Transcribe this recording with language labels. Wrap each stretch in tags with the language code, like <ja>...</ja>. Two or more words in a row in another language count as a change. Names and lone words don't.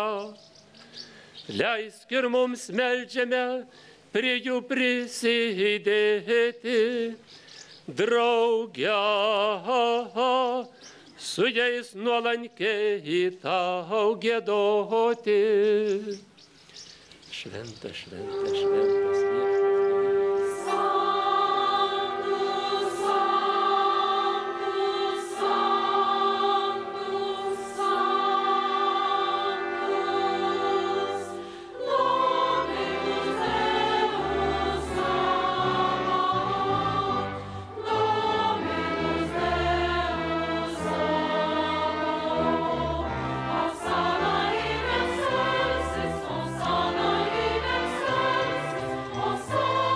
<lt>Leisk ir mums meldžiame prie jų prisidėti, drauge su jais nuolankiai tau giedoti. Šventas, šventas, šventas Viešpats.</lt> <la>Sanctus, Sanctus, Sanctus, Sanctus, Dominus Deus Sabaoth, Dominus Deus Sabaoth, Hosanna in excelsis, Hosanna in excelsis, Hosanna</la>